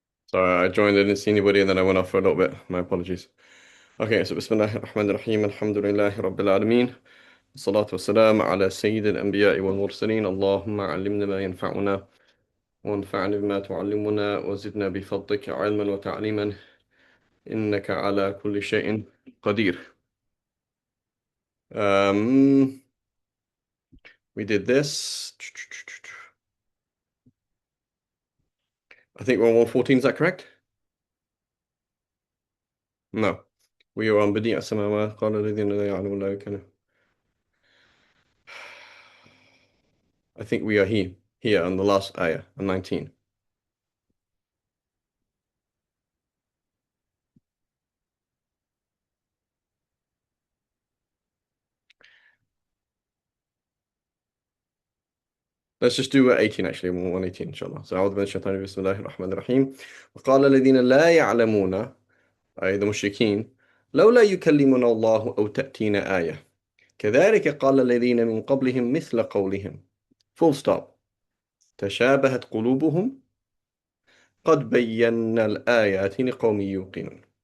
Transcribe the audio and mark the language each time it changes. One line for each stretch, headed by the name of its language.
English: Sorry, I joined, I didn't see anybody, and then I went off for a little bit. My apologies. Okay, so Bismillahir Rahmanir Rahim. Alhamdulillahi Rabbil Alameen.
Arabic: الصلاة والسلام على سيد الأنبياء والمرسلين اللهم علمنا ما ينفعنا وانفعنا بما تعلمنا وزدنا بفضلك علما وتعليما إنك على كل شيء قدير.
English: Um, we did this. I think we're on 114, is that correct? No. We are on
Arabic: بديع السماوات قال الذين لا يعلمون لا يكلم.
English: I think we are here on the last ayah, on 19. Let's just do 18 actually, 118 إن شاء الله.
Arabic: So أعوذ بالله من الشيطان الرجيم بسم الله الرحمن الرحيم. وقال الذين لا يعلمون أي المشركين لولا يكلمنا الله أو تأتينا آية كذلك قال الذين من قبلهم مثل قولهم.
English: Full stop.
Arabic: تشابهت قلوبهم قد بينا الآيات لقوم يوقنون.